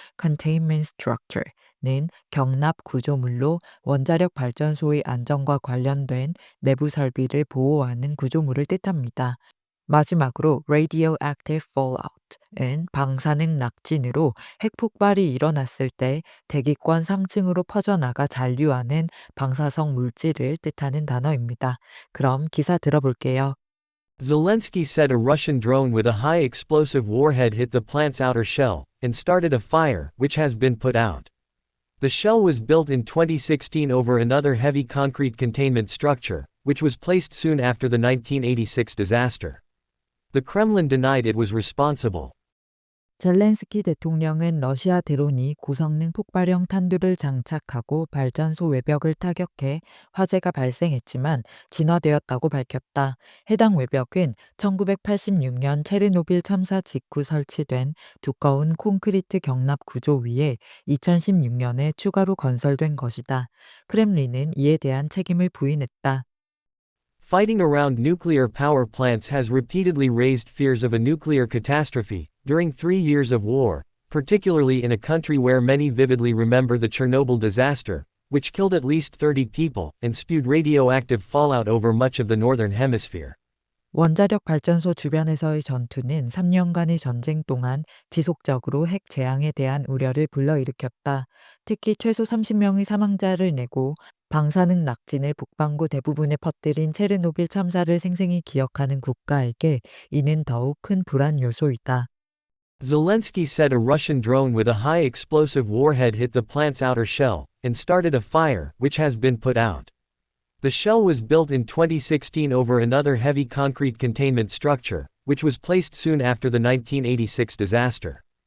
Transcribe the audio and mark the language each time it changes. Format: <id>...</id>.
<ko>containment structure는 경납 구조물로 원자력 발전소의 안전과 관련된 내부 설비를 보호하는 구조물을 뜻합니다. 마지막으로 radioactive fallout은 방사능 낙진으로 핵폭발이 일어났을 때 대기권 상층으로 퍼져나가 잔류하는 방사성 물질을 뜻하는 단어입니다. 그럼 기사 들어볼게요.</ko> <en>Zelensky said a Russian drone with a high explosive warhead hit the plant's outer shell and started a fire, which has been put out. The shell was built in 2016 over another heavy concrete containment structure, which was placed soon after the 1986 disaster. The Kremlin denied it was responsible.</en> <ko>젤렌스키 대통령은 러시아 드론이 고성능 폭발형 탄두를 장착하고 발전소 외벽을 타격해 화재가 발생했지만 진화되었다고 밝혔다. 해당 외벽은 1986년 체르노빌 참사 직후 설치된 두꺼운 콘크리트 경납 구조 위에 2016년에 추가로 건설된 것이다. 크렘린은 이에 대한 책임을 부인했다.</ko> <en>Fighting around nuclear power plants has repeatedly raised fears of a nuclear catastrophe during 3 years of war, particularly in a country where many vividly remember the Chernobyl disaster, which killed at least 30 people and spewed radioactive fallout over much of the northern hemisphere.</en> <ko>원자력 발전소 주변에서의 전투는 3년간의 전쟁 동안 지속적으로 핵 재앙에 대한 우려를 불러일으켰다. 특히 최소 30명의 사망자를 내고 방사능 낙진을 북반구 대부분에 퍼뜨린 체르노빌 참사를 생생히 기억하는 국가에게 이는 더욱 큰 불안 요소이다.</ko> <en>Zelensky said a Russian drone with a high explosive warhead hit the plant's outer shell and started a fire, which has been put out. The shell was built in 2016 over another heavy concrete containment structure, which was placed soon after the 1986 disaster.</en>